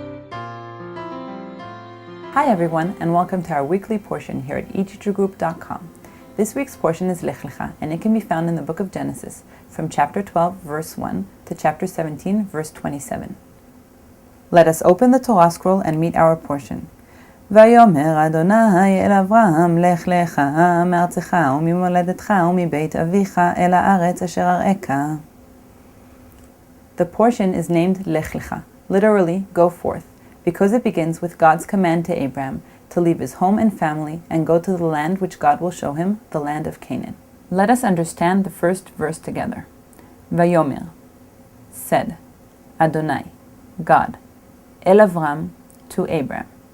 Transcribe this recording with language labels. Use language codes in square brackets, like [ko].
[en] Hi everyone, and welcome to our weekly portion here at eteachergroup.com. This week's portion is Lech Lecha, and it can be found in the book of Genesis, from chapter 12, verse 1 to chapter 17, verse 27. Let us open the Torah scroll and meet our portion. [he] ויאמר אדוני אל אברהם, לך לך מארצך וממולדתך ומבית אביך אל הארץ אשר אראך. [en] The portion is named Lech Lecha, literally, go forth, because it begins with God's command to Abraham to leave his home and family and go to the land which God will show him, the land of Canaan. Let us understand the first verse together. Vayomer, said, Adonai, God, El Avram, to Abraham.